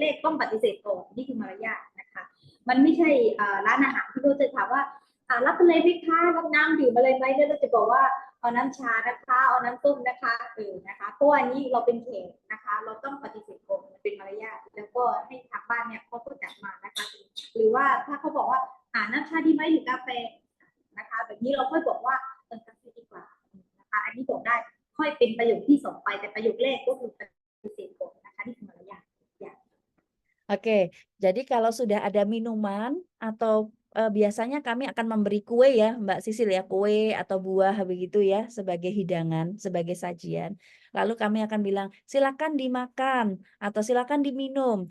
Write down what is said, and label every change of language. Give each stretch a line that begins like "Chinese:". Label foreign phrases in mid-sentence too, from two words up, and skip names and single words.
Thai: กต้องปฏิเสธก่อนนี่คือมารยาทนะคะมันไม่ใช่ร้านอาหารที่เขาจะถามว่า รับอะไรไหมคะรับน้ำดื่มอะไรไหมแล้วเราจะบอกว่าเอาน้ำชานะคะเอาน้ำต้มนะคะนะคะเพราะว่านี้เราเป็นแขกนะคะเราต้องปฏิเสธก่อนเป็นมารยาทแล้วก็ให้ทางบ้านเนี่ยเขาก็จัดมานะคะหรือว่าถ้าเขาบอกว่าน้ำชาดีไหมหรือกาแฟนะคะแบบนี้เราค่อยบอกว่ากาแฟดีกว่านะคะอันนี้บอกได้ค่อยเป็นประโยคที่สองไปแต่ประโยคแรกก็คือปฏิเสธก่อนนะคะนี่คือมารยาท
Indonesian: Oke, jadi kalau sudah ada minuman atau biasanya kami akan memberi kue ya, Mbak Sisil ya, kue atau buah begitu ya sebagai hidangan, sebagai sajian. Lalu kami akan bilang, silakan dimakan atau silakan diminum.